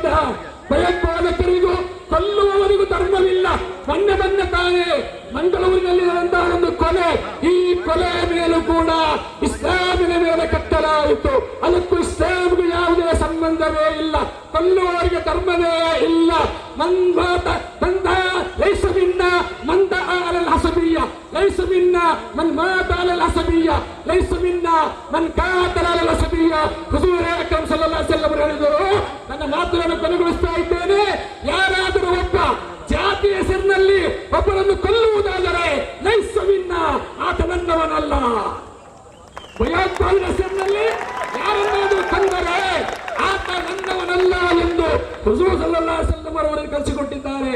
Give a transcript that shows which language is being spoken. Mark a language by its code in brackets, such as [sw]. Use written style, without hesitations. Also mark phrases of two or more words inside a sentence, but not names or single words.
[kn] ಭಯೋತ್ಪಾದಕರಿಗೂ ಕೊಲ್ಲುವವರಿಗೂ ಧರ್ಮವಿಲ್ಲ. ಮೊನ್ನೆ ತಾನೇ ಮಂಗಳೂರಿನಲ್ಲಿ ನಡೆದಂತಹ ಒಂದು ಕೊಲೆ, ಈ ಕೊಲೆಯ ಮೇಲೂ ಕೂಡ ಇಸ್ಲಾಮಿನ ಮೇಲೆ ಕಟ್ಟಲಾಯಿತು. ಅದಕ್ಕೂ ಇಸ್ಲಾಂಗೂ ಯಾವುದೇ ಸಂಬಂಧವೇ ಇಲ್ಲ. ಕೊಲ್ಲುವವರಿಗೆ ಧರ್ಮವೇ ಇಲ್ಲ. [ar] ليس منا من دعا على العصبية، ليس منا من مات على العصبية، ليس منا من قاتل على العصبية. [kn] ಹುಜೂರ್ ಅಕ್ರಮ್ [ar] صلى الله عليه وسلم [kn] ಹೇಳಿದರು. ನನ್ನ ಮಾತುಗಳನ್ನು ಕೊನೆಗೊಳಿಸ್ತಾ ಇದ್ದೇನೆ. ಯಾರಾದರೂ ಒಬ್ಬ ಜಾತಿ ಹೆಸರಿನಲ್ಲಿ ಒಬ್ಬರನ್ನು ಕೊಲ್ಲುವುದಾದರೆ [ar] ليس منا, [kn] ಆತ ನನ್ನವನಲ್ಲ. ಭಯೋತ್ಪಾದನೆ ಹೆಸರಿನಲ್ಲಿ ಯಾರನ್ನಾದರೂ ಕೊಂದರೆ ಆತ ನನ್ನವನಲ್ಲ ಎಂದು ಹುಜೂರ್ [ar] صلى الله عليه وسلم [kn] ಅವರಿಗೆ ಕಲಿಸಿಕೊಟ್ಟಿದ್ದಾರೆ.